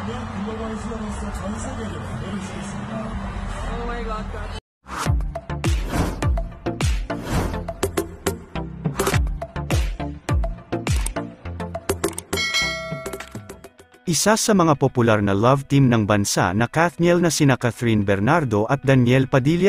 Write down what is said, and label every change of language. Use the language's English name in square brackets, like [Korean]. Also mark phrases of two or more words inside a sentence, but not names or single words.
[Korean] 글로벌 수단으로서 전 세계를 열어주겠습니다. [English] Oh my God, God. [Filipino] Isa sa mga popular na [English] love team [Filipino] ng bansa na Kathniel na sina Catherine Bernardo at Daniel Padilla